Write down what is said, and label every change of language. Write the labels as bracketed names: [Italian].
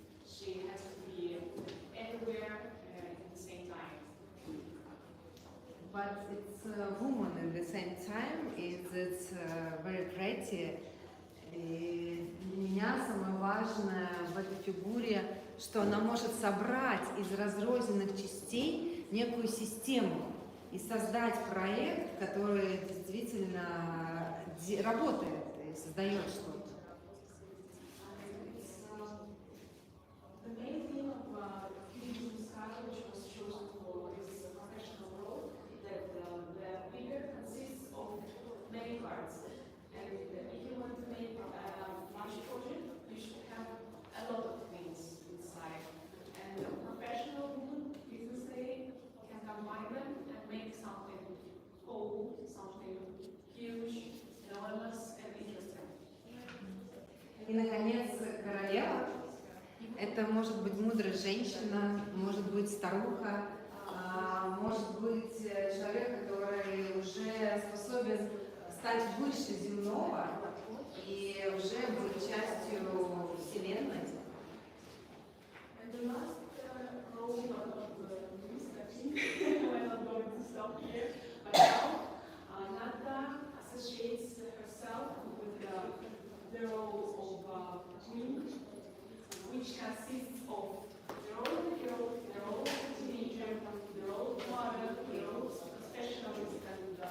[English] She has to be everywhere at the same time. But it's a woman at the same time, it's very pretty. [Russian] И для меня самое важное в этой фигуре, что она может собрать из разрозненных частей некую систему и создать проект, который действительно работает и создает что-то. [English] The main thing of Cubism style, which was chosen for this professional role, that the figure consists of many parts. And if you want to make a large project, you should have a lot of things inside. And a professional woman, business lady, can combine them and make something whole, something huge, enormous, and interesting. [Russian] И, наконец, королева. Это может быть мудрая женщина, может быть старуха, может быть человек, который уже способен стать выше земного и уже быть частью Вселенной. [English] And the last role of the ВЫСТАВКИ, I'm not going to stop here, but now Nata associates herself with the role of queen, which consists of the role of the girl, the role of the teenager, the role of mother, the role of specialist, and